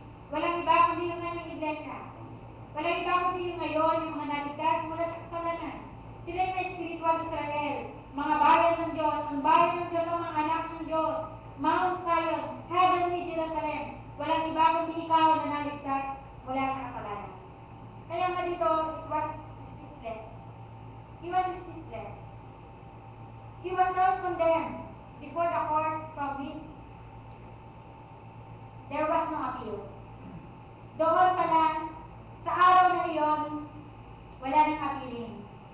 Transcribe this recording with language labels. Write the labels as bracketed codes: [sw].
[tl] Walang iba kundi yung kanyang iglesia. Walang iba kundi yung ngayon, yung mga naligtas mula sa kasalanan. Sila yung may spiritual Israel, mga bayan ng Diyos, ang bayan ng Diyos, ang mga anak ng Diyos, Mount Zion, Heavenly Jerusalem. Walang iba kundi ikaw na naligtas mula sa kasalanan. Kaya nga dito, [en] it was speechless. He was speechless. He was self-condemned before the court from which there was no appeal. [tl] Doon pala, sa araw na iyon, wala nang appealing.